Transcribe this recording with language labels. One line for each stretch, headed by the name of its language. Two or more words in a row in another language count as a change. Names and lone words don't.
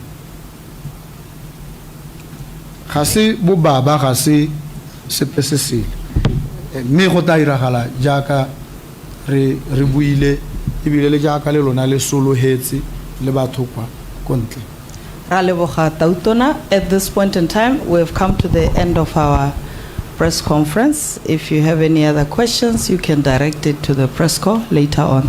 Tswana: ga se bobaba ga se sepe se sele mme go tla iragala jaaka re buile ebile le jaaka le lona le solohetse le batho kwa kontle.
English: At this point in time, we have come to the end of our press conference. If you have any other questions, you can direct it to the press call later on.